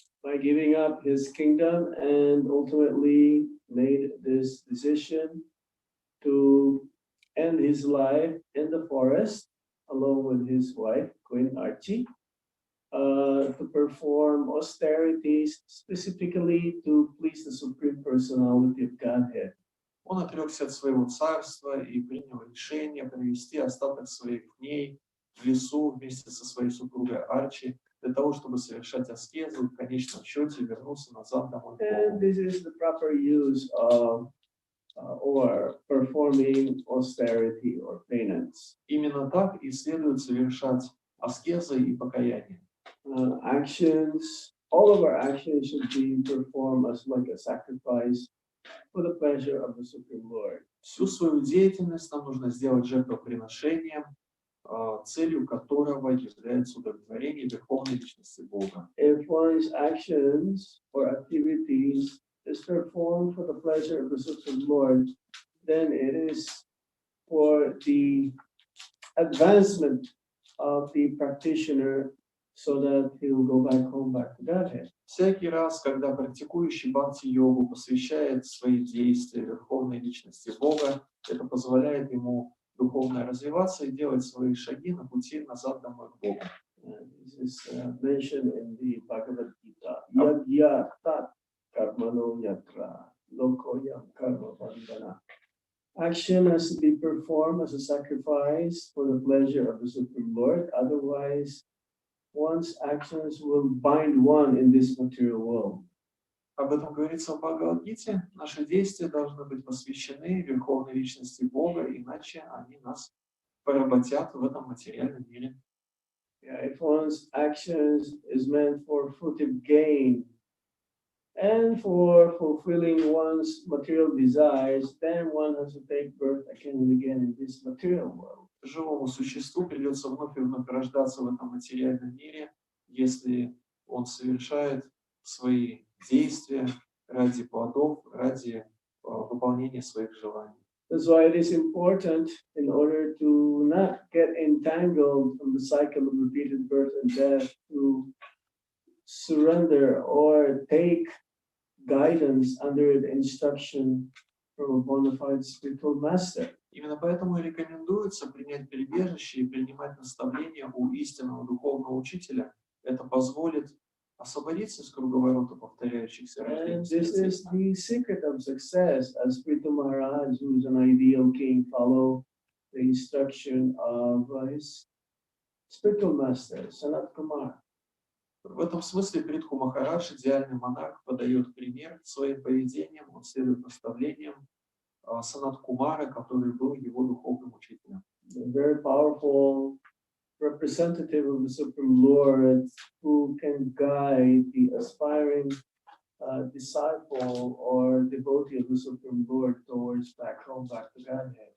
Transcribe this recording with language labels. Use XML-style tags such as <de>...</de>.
<en>By giving up his kingdom and ultimately made this decision to end his life in the forest along with his wife, Queen Archie, to perform austerities specifically to please the Supreme Personality of Godhead.</en> <ru>Он отрекся от своего царства и принял решение провести остаток своих дней в лесу вместе со своей супругой Арчи для того, чтобы совершать аскезу и в конечном счете вернуться назад домой.</ru> <en>And this is the proper use of or performing austerity or penance.</en> <ru>Именно так и следует совершать аскезы и покаяние.</ru> <en>Actions, all of our actions should be performed as like a sacrifice for the pleasure of the Supreme Lord.</en> <ru>Всю свою деятельность нам нужно сделать жертвоприношением, целью которого является удовлетворение верховной личности Бога.</ru> <en>If one's actions or activities is performed for the pleasure of the Supreme Lord, then it is for the advancement of the practitioner so that he will go back home, back to Godhead.</en> <ru>Всякий раз, когда практикующий бхакти-йогу посвящает свои действия верховной личности Бога, это позволяет ему духовно развиваться и делать свои шаги на пути назад домой к Богу.</ru> <en>This is mentioned in the Bhagavad Gita.</en> <sa>Yadya tat karmano yatra lokoyam karma bandhana.</sa> <en>Action has to be performed as a sacrifice for the pleasure of the Supreme Lord. Otherwise, one's actions will bind one in this material world.</en> <ru>Об этом говорится в Бхагавадгите. Наши действия должны быть посвящены Верховной Личности Бога, иначе они нас поработят в этом материальном мире.</ru> <en>Yeah, if one's actions is meant for fruitive gain and for fulfilling one's material desires, then one has to take birth again and again in this material world.</en> <ru>Живому существу придется вновь и вновь рождаться в этом материальном мире, если он совершает свои действия ради плодов, ради выполнения своих желаний.</ru> <en>That's why it is important, in order to not get entangled from the cycle of repeated birth and death, to surrender or take guidance under the instruction from a bona fide spiritual master.</en> <ru>Именно поэтому и рекомендуется принять прибежище и принимать наставления у истинного духовного учителя. Это позволит освободиться из круговорота повторяющихся рождений.</ru> <en>And this is the secret of success, as Prithu Maharaj, who is an ideal king, follow the instruction of his spiritual master, Sanat Kumar.</en> <ru>В этом смысле Притху Махарадж, идеальный монарх, подает пример своим поведением, он следует наставлениям Санат Кумара, который был его духовным учителем.</ru> <en>A very powerful representative of the Supreme Lord who can guide the aspiring disciple or devotee of the Supreme Lord towards back home, back to Godhead.</en>